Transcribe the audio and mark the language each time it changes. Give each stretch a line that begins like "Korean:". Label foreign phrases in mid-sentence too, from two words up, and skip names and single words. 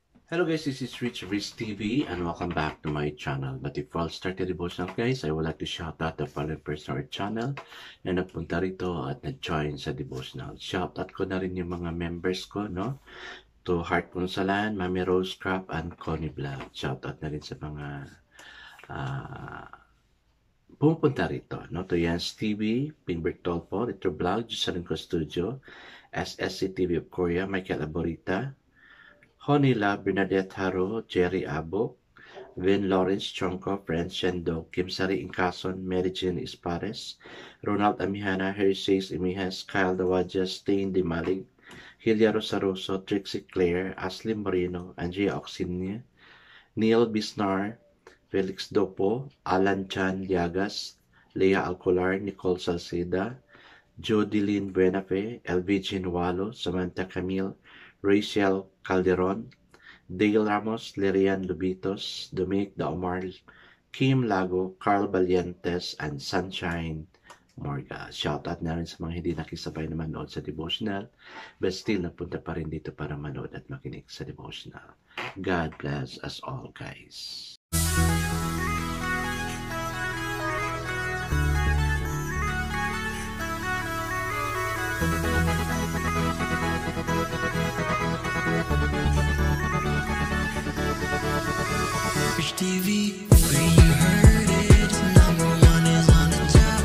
English: Hello guys, this is Rich TV and welcome back to my channel. But before I start the devotional guys, I would like to shout out the following person or channel
Filipino: na nagpunta rito at nag-join sa devotional.
English: Shout out
Filipino: ko na rin yung mga members ko, no?
English: To Heart Punsalan, Mami Rose Crap, and Connie Vlog. Shout out
Filipino: na rin sa mga pumupunta rito, no?
English: To Jens TV, Pinbert Tolpo, Retro Vlog, Jusalinko Studio, SSC TV of Korea, Michael Aborita, Honila, Bernadette Haro, Jerry Abo, Vin Lawrence Chonko, Friend Shendo, Kim Sari Incason, Mary Jane Ispares, Ronald Amihana, Harry Says Imihas, Kyle Dawaja, Stain Dimalig, Hilya Rosaroso, Trixie Claire, Ashley Moreno, Andrea Oxinia, Neil Bisnar, Felix Dopo, Alan Chan Liagas, Leah Alcolar, Nicole Salceda, Jodeline Buenafe, LVG Nualo, Samantha Camille, Rachel Calderon, Dale Ramos, Lerian Lubitos, Dominic Daomar, Kim Lago, Carl Valientes, and Sunshine Morga.
Filipino: Shoutout na rin sa mga hindi nakisabay na manood sa devotional,
English: but still
Filipino: napunta pa rin dito para manood at makinig sa devotional.
English: God bless us all, guys. Rich TV, where you heard it, number one is on the top.